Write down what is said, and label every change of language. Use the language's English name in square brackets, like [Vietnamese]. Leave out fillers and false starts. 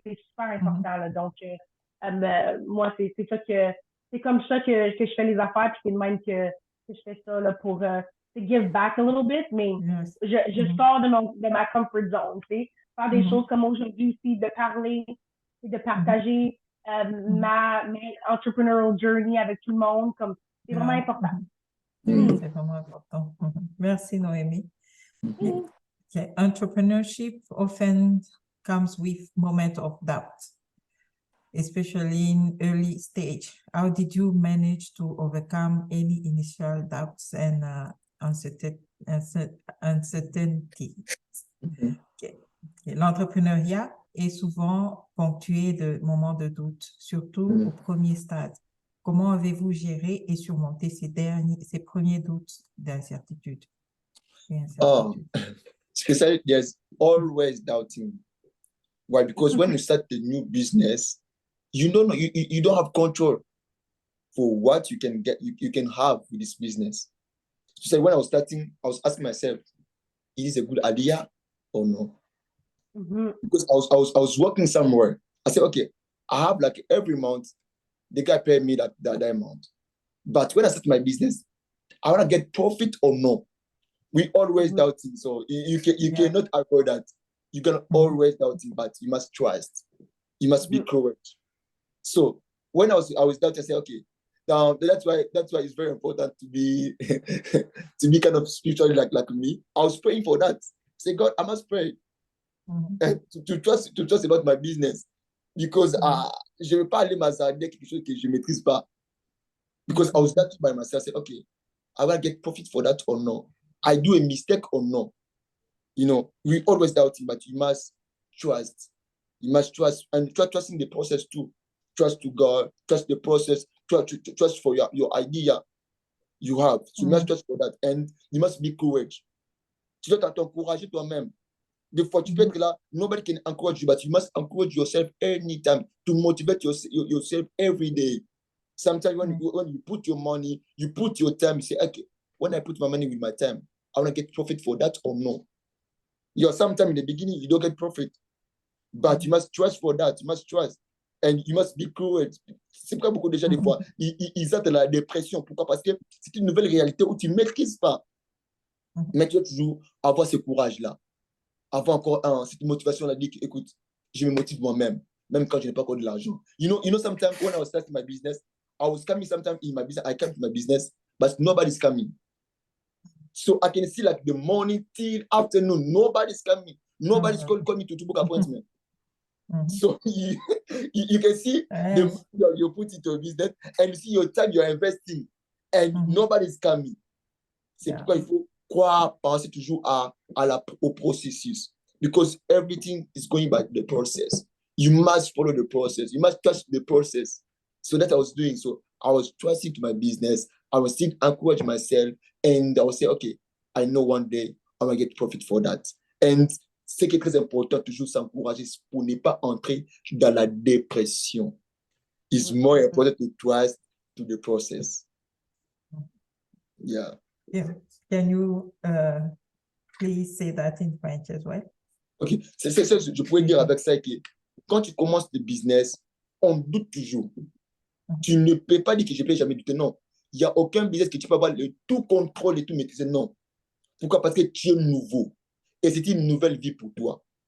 [French] C'est super important, là. Donc, moi, c'est ça que, c'est comme ça que je fais les affaires, puis c'est de même que je fais ça là, pour [English] give back a little bit, [French] mais je sors de ma [English] comfort zone, [French] tu sais, faire des choses comme aujourd'hui aussi, de parler et de partager ma [English] entrepreneurial journey [French] avec tout le monde, comme c'est vraiment important. C'est vraiment important. Merci, Noémie. Okay. [English] Entrepreneurship often comes with moments of doubt, especially in early stage. How did you manage to overcome any initial doubts and uncertainty? Okay. [French] L'entrepreneuriat est souvent ponctué de moments de doute, surtout au premier stade. Comment avez-vous géré et surmonté ces premiers doutes d'incertitude? [English] Especially there's always doubting. Why? Because when you start a new business, you don't know, you don't have control for what you can get, you can have with this business. So when I was starting, I was asking myself, is this a good idea or no? Because I was working somewhere. I said, okay, I have like every month, the guy paid me that amount. But when I start my business, I want to get profit or no. We always doubting. So you cannot avoid that. You can always doubting, but you must trust. You must be courage. So when I was doubting, I said, okay, now that's why it's very important to be to be kind of spiritually like me. I was praying for that. Say, God, I must pray to trust about my business, because [French] je ne veux pas aller m'hasarder quelque chose que je maîtrise pas. [English] Because I was doubting by myself. I said, okay, I will get profit for that or no? I do a mistake or no? You know, we always doubting, but you must trust. You must trust, and trusting the process too. Trust to God, trust the process, trust for your idea you have. So you must trust for that, and you must be courage. [French] Tu dois t'encourager toi-même. Des fois, tu peux être là, [English] nobody can encourage you, but you must encourage yourself anytime to motivate yourself every day. Sometimes when you put your money, you put your time, you say, okay, when I put my money with my time, I want to get profit for that or no? Sometimes in the beginning, you don't get profit, but you must trust for that. You must trust. And you must be courage. [French] C'est pourquoi beaucoup de gens, des fois, ils ont de la dépression. Pourquoi? Parce que c'est une nouvelle réalité où tu ne maîtrises pas. Mais tu dois toujours avoir ce courage-là. Avoir encore cette motivation-là, dire que, écoute, je me motive moi-même, même quand je n'ai pas encore de l'argent. [English] You know, sometimes when I was starting my business, I was coming sometimes in my business, I come to my business, but nobody's coming. So I can see like the morning till afternoon, nobody's coming. Nobody's calling me to book appointment. So you can see the money you put into a business, and you see your time you're investing, and nobody's coming. [French] C'est pourquoi il faut croire, penser toujours au processus. [English] Because everything is going by the process. You must follow the process. You must trust the process. So that I was doing. So I was trusting to my business. I was still encourage myself, and I would say, okay, I know one day I'm going to get profit for that. And [French] c'est qui est très important, toujours s'encourager pour ne pas entrer dans la dépression. [English] It's more important to trust to the process. Yeah. Can you please say that in French as well? [French] Ok, c'est ça, je pourrais dire avec ça que quand tu commences le business, on doute toujours. Tu ne peux pas dire que je ne peux jamais douter, non. Il n'y a aucun business que tu peux avoir le tout contrôle et tout maîtriser, non. Pourquoi? Parce que tu es nouveau. Et c'est une nouvelle vie pour toi.